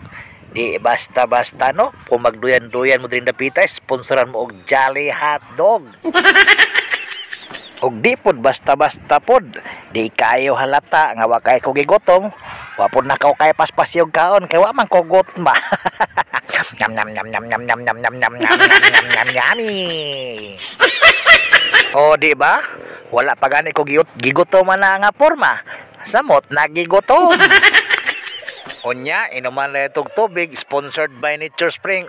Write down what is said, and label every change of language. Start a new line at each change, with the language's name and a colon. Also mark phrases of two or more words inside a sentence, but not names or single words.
Cebuano: Di basta-basta no, kung magduyan-duyan mo diri dapita, sponsoran mo og Jolly Hot Dog. Og di pod basta-basta pod, di kayo halata nga wa kay ko gigutom, wa pod nakaw kay paspasyog kaon kay wa man ko gutma. Nyam nyam nyam nyam nyam nyam nyam nyam nyam nyam nyam yummy. O di ba? Wala pa gani ko gigutom na nga porma. Samot nagigutom. Unya, inuman na itong tubig
English: sponsored by
Cebuano: Nature Spring.